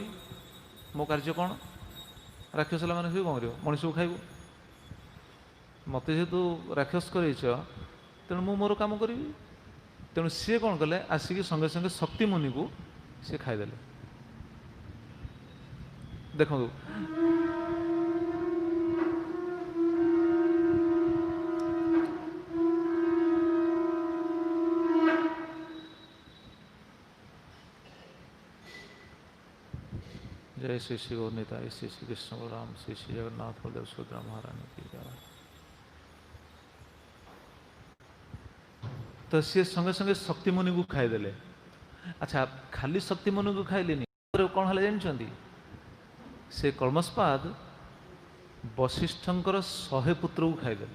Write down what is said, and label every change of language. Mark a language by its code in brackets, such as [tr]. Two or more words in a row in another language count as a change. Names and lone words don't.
[or] ମୋ କାର୍ଯ୍ୟ କ'ଣ? ରାକ୍ଷସ ହେଲା ମାନେ ସେ କ'ଣ କରିବ? ମଣିଷକୁ ଖାଇବ। ମୋତେ ଯେହେତୁ ରାକ୍ଷସ କରାଇଛ, ତେଣୁ ମୁଁ ମୋର କାମ କରିବି। ତେଣୁ ସିଏ କ'ଣ କଲେ, ଆସିକି ସଙ୍ଗେ ସଙ୍ଗେ ଶକ୍ତିମୁନିକୁ ସିଏ ଖାଇଦେଲେ। ଦେଖନ୍ତୁ, [hi] जय श्री श्री गौरनिताय, श्री श्री कृष्ण बलराम, श्री श्री जगन्नाथ बलदेव सुभद्रा महारानी की जय। [or] ତ ସିଏ ସଙ୍ଗେ ସଙ୍ଗେ ଶକ୍ତିମୁନିକୁ ଖାଇଦେଲେ। ଆଚ୍ଛା, ଖାଲି ଶକ୍ତିମୁନିକୁ ଖାଇଲେନି, କ'ଣ ହେଲେ ଜାଣିଛନ୍ତି? ସେ କଳମାସ୍ପାଦ ବଶିଷ୍ଠଙ୍କର 100 ପୁତ୍ରକୁ ଖାଇଦେଲେ।